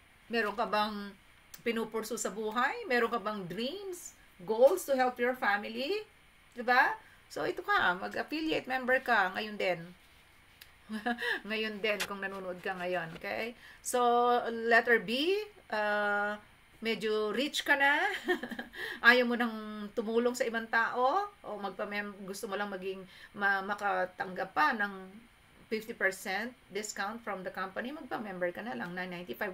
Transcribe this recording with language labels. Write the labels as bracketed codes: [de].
[tl] Meron ka bang pinupursu sa buhay? Meron ka bang [en] dreams, goals to help your family? [tl] Diba? So, ito ka, mag-affiliate member ka ngayon din. Ngayon din, kung nanonood ka ngayon. Okay? So, letter B, medyo rich ka na. Ayaw mo nang tumulong sa ibang tao o gusto mo lang makatanggap pa ng 50% discount from the company, magpa-member ka na lang, $9.95.